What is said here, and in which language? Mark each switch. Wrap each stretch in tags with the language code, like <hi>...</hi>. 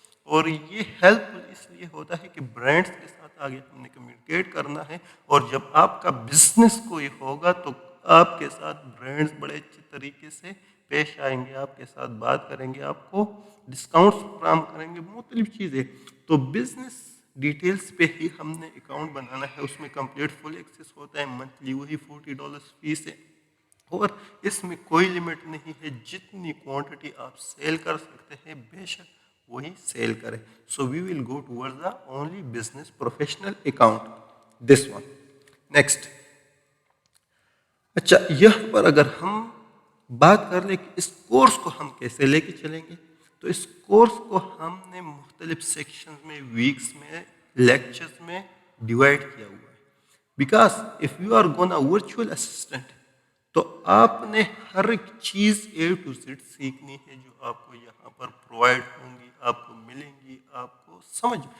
<ur>اور یہ help اس لیے ہوتا ہے کہ برانڈس کے ساتھ آگے ہم نے کمیونیکیٹ کرنا ہے, اور جب آپ کا بزنس کوئی ہوگا تو آپ کے ساتھ برانڈس بڑے اچھے طریقے سے پیش آئیں گے, آپ کے ساتھ بات کریں گے, آپ کو ڈسکاؤنٹس فراہم کریں گے, مختلف چیزیں. تو بزنس ڈیٹیلز پہ ہی ہم نے اکاؤنٹ بنانا ہے, اس میں کمپلیٹ فل ایکسیس ہوتا ہے, منتھلی وہی $40 فیس ہے, اور اس میں کوئی لمٹ نہیں ہے, جتنی کوانٹٹی آپ سیل کر سکتے ہیں بے شک وہی سیل کریں.</ur> <en>So we will go toward the only business professional account, this one.</en> <ur>Next, اچھا یہاں پر اگر ہم بات کر لیں کہ اس کورس کو ہم کیسے لے کے چلیں گے, تو اس کورس کو ہم نے مختلف سیکشنز میں, ویکس میں, لیکچرز میں ڈیوائڈ کیا ہوا ہے.</ur> <en>because if you are gonna virtual assistant,</en> <ur>تو آپ نے ہر ایک چیز A to Z سیکھنی ہے جو آپ کو یہاں پر پرووائڈ ہوں گی, آپ کو ملیں گی, آپ کو سمجھ.</ur>